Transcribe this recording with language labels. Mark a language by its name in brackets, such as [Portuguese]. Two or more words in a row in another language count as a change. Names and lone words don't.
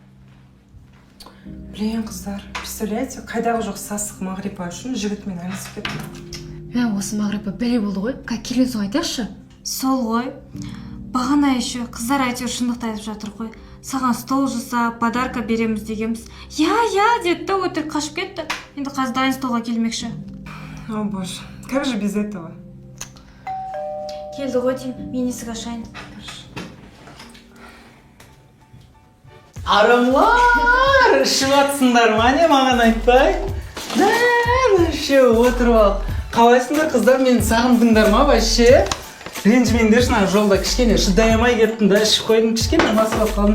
[Kazakh] Блин, қыздар, представляете, қайдағы жоқ сасық Мағрипа үшін жігітмен айналысып кетті. Осы Мағрипа бәле болды ғой, как келесің айтайықшы. Сол ғой. бағана еще қыздар әйтеуір шындықты айтып жатыр ғой. Саған стол жасап, подарка береміз дегенбіз. Я деді да өтірік қашып кетті. Енді қазір дайын столға келмекші. [Russian] О боже, как же без этого? [Kazakh] Келді ғой деймін, мен есік ашайын. Арымлар, ішіп атсыңдар ма не маған айтпай? Вообще отырып ал. Қалайсыңдар қыздар, мені сағындыңдар ма вообще? Ренжімеңдер, шына жолда кішкене шыдай алмай кеттім да, ішіп қойдым, кішкене масылап қалдым.